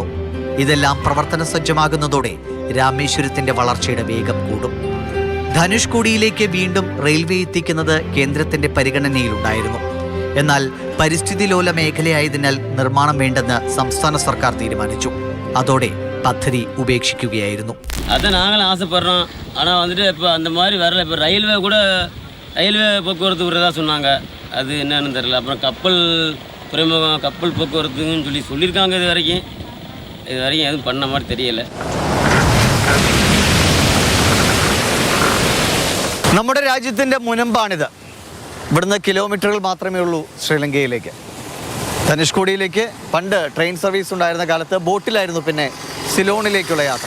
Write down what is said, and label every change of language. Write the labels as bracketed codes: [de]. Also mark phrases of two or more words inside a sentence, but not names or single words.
[ml] ഇതെല്ലാം പ്രവർത്തന സജ്ജമാകുന്നതോടെ രാമേശ്വരത്തിന്റെ വളർച്ചയുടെ വേഗം കൂടും. ധനുഷ്കോടിയിലേക്ക് വീണ്ടും റെയിൽവേ എത്തിക്കുന്നത് കേന്ദ്രത്തിന്റെ പരിഗണനയിലുണ്ടായിരുന്നു. എന്നാൽ പരിസ്ഥിതി ലോല മേഖലയായതിനാൽ നിർമ്മാണം വേണ്ടെന്ന് സംസ്ഥാന സർക്കാർ തീരുമാനിച്ചു. അതോടെ പദ്ധതി ഉപേക്ഷിക്കുകയായിരുന്നു. [ta] அது நாங்கள் ஆசைப்படுறோம். ஆனால் வந்துட்டு இப்போ அந்த மாதிரி வரல. இப்போ ரயில்வே கூட ரயில்வே போக்குவரத்து விடுறதா சொன்னாங்க. அது என்னன்னு தெரியல. அப்புறம் கப்பல் துறைமுகம் கப்பல் போக்குவரத்துன்னு சொல்லியிருக்காங்க. இது வரைக்கும் எதுவும் பண்ண மாதிரி தெரியல. [ml] നമ്മുടെ രാജ്യത്തിൻ്റെ മുനമ്പാണിത്. ഇവിടുന്ന് കിലോമീറ്ററുകൾ മാത്രമേ ഉള്ളൂ ശ്രീലങ്കയിലേക്ക്. ധനുഷ്കോടിയിലേക്ക് പണ്ട് ട്രെയിൻ സർവീസ് ഉണ്ടായിരുന്ന കാലത്ത് ബോട്ടിലായിരുന്നു പിന്നെ സിലോണിലേക്കുള്ള യാത്ര.